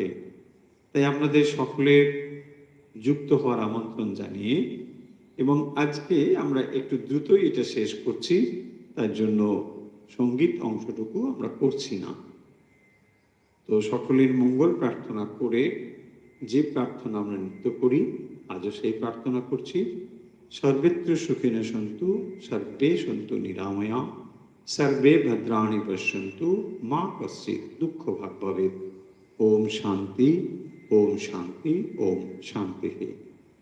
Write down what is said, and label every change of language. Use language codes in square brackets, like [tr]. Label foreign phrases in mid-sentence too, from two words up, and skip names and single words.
[bn] তাই আপনাদের সকলের যুক্ত হওয়ার আমন্ত্রণ জানিয়ে, এবং আজকে আমরা একটু দ্রুতই এটা শেষ করছি, তার জন্য সঙ্গীত অংশটুকু আমরা করছি না। তো সকলের মঙ্গল প্রার্থনা করে যে প্রার্থনা আমরা নিত্য করি, আজও সেই প্রার্থনা করছি। [sa] সর্বত্র সুখিনঃ সন্তু, সর্বে সন্তু নিরাময়া, সর্বে ভদ্রাণি পশ্যন্তু, মা কশ্চিৎ দুঃখ ভাগ ভবেৎ। ওম শান্তি, ওম শান্তি, ওম শান্তি।